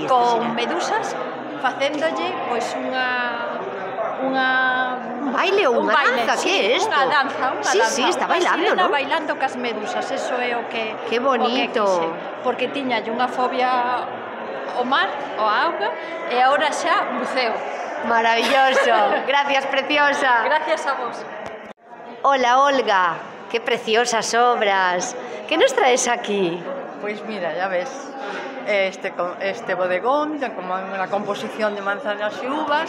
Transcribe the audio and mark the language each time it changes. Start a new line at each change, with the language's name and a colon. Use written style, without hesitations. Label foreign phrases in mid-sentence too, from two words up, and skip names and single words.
Galician: con medusas facéndolle pois un baile ou unha danza, que é isto? Unha danza. Sí, está bailando, non? ¿no? Bailando cas medusas, eso é o que que bonito. Porque tiñalle unha fobia ao mar, ao auga, e agora xa buceo.
Spanish: Maravilloso. Gracias, preciosa.
Galician: Gracias a vos.
Spanish: Hola, Olga. Qué preciosas obras. ¿Qué nos traes aquí? Pues mira, ya ves, este bodegón, como una composición de manzanas y uvas.